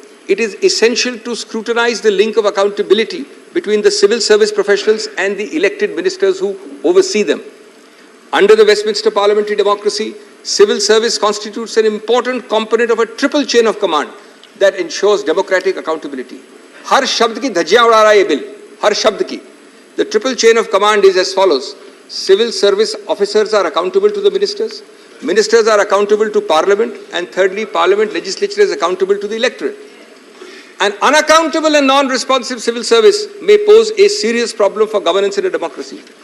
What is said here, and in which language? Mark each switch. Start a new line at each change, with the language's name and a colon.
English: It is essential to scrutinize the link of accountability between the civil service professionals and the elected ministers who oversee them. Under the Westminster parliamentary democracy, civil service constitutes an important component of a triple chain of command that ensures democratic accountability.
Hindi: हर शब्द की धज्जियां उड़ा रहा है ये bill, हर शब्द की.
English: The triple chain of command is as follows. Civil service officers are accountable to the ministers, ministers are accountable to parliament, and thirdly, parliament legislature is accountable to the electorate. An unaccountable and non-responsive civil service may pose a serious problem for governance in a democracy.